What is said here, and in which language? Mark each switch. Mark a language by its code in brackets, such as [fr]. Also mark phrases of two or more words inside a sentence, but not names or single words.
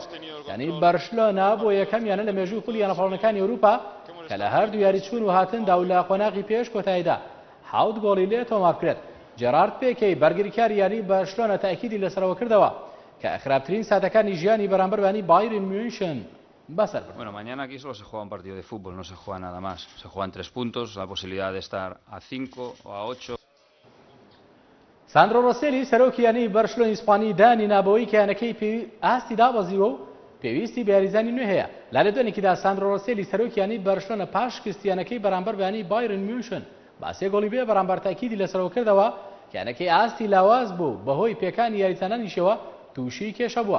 [ckb] یعنی بەرشلۆنە بۆ یەکەم یانە لە مێژووی خولی یانەپاڵەکانی ئەوروپا کە لە هەردوو یاری چوون و هاتندا و لە قۆناغی پێش کۆتاییدا 7 گۆڵی لێ تۆمار کرێت. جێرارد پێکەی بەرگریکاری یاری بەرشلۆنە تاکیدی لەسەرەوە کردەوە کە خراپترین ساتەکانی ژیانی بەرامبەربانی بایرن میونشن بەسەر برد. [es] Bueno, mañana aquí solo se juega un partido de fútbol, no se juega nada más. Se juegan 3 puntos, la posibilidad de estar a 5 o a 8. [ckb] ساندرۆ ڕۆسێلی سەرۆکی یانی بەرشلۆنی ئیسپانی دانی نابەوەی کەیانەکەی ئاستی دابەزیوە و پێویستی بە یاریزانی نوێ هەیە. لا لە دوێنێکیدا ساندرۆ ڕۆسێلی سەرۆکی یانی بەرشلۆنە پاش کستیانەکەی بەرامبەر بەیانی بایرن میونشن با 3 گۆڵی بێ بەرامبەر تاکیدی لەسەرەوە کردەوە کەیانەکەی ئاستی لاواز بوو بەهۆی پێکانی یاریزانانیشەوە تووشی کێشە بووە.